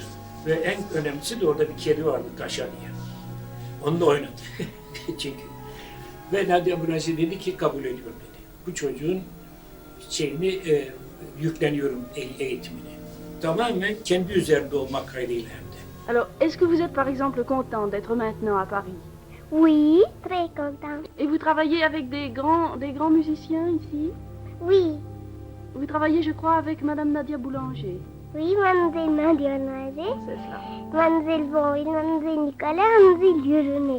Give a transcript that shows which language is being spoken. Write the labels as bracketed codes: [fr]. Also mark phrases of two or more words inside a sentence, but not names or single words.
[tr] Ve en önemlisi de orada bir kedi vardı, Taşa diye. Onunla oynadı. Çünkü. Ve Nadia Boulanger dedi ki kabul ediyorum dedi. Bu çocuğun yükleniyorum eğitimini. Tamamen kendi üzerinde olmak kaydıyla hem de. [fr] Alors, est-ce que vous êtes par exemple content d'être maintenant à Paris? Oui, très content. Et vous travaillez avec des grands musiciens ici? Oui. Vous travaillez, je crois, avec Madame Nadia Boulanger. Oui, Mademoiselle Nadia Boulanger. C'est cela. Mademoiselle Boyle, Mademoiselle Nicolas, Mademoiselle Jurenet.